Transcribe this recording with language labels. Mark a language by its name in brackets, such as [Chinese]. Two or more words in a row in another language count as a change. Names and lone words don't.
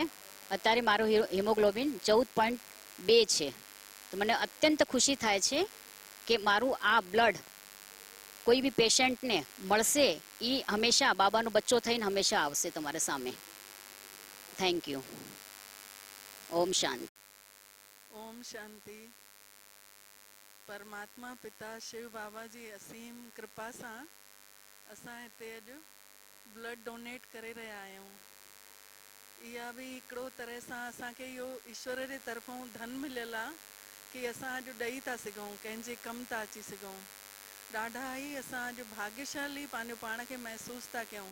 [Gujarati] અત્યારે મારો હિમોગ્લોબિન 14.2 છે। તો મને અત્યંત ખુશી થાય છે કે મારું આ બ્લડ કોઈ બી પેશન્ટને મળશે, એ હંમેશા બાબાનો બચ્ચો થઈને હંમેશા આવશે તમારા સામે। [English] thank you. [Hindi] ओम शांति। ओम शांति। [Sindhi] परमात्मा पिता शिव बाबा जी असीम कृपा सां असां हिते अॼु ब्लड डोनेट करे रहिया आहियूं। इहा बि हिकिड़ो तरह सां असांखे इहो ईश्वर जे तरफ़ों धन मिलियल आहे कि असां अॼु ॾेई था सघूं, कंहिंजे कमु था अची सघूं। ॾाढा ई असां अॼु भाग्यशाली पंहिंजो पाण खे महसूस था कयूं।